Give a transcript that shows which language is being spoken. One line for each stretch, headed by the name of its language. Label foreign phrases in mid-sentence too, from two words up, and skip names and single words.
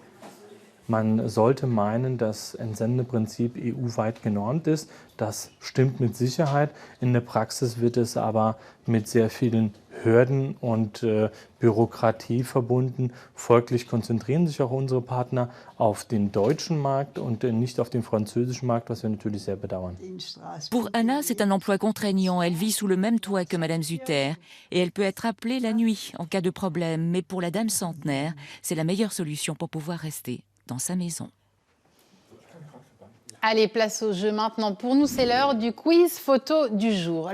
German: Man sollte meinen, das Entsendeprinzip EU-weit genormt ist. Das stimmt mit Sicherheit. In der Praxis wird es aber mit sehr vielen Hürden und Bürokratie verbunden. Folglich konzentrieren sich auch unsere Partner auf den deutschen Markt und nicht auf den französischen Markt, was wir natürlich sehr bedauern.
French: Pour Anna, c'est un emploi contraignant. Elle vit sous le même toit que Madame Sutter et elle peut être appelée la nuit en cas de problème. Mais pour la dame centenaire, c'est la meilleure solution pour pouvoir rester dans sa maison. Allez, place au jeu maintenant. Pour nous, c'est l'heure du quiz photo du jour.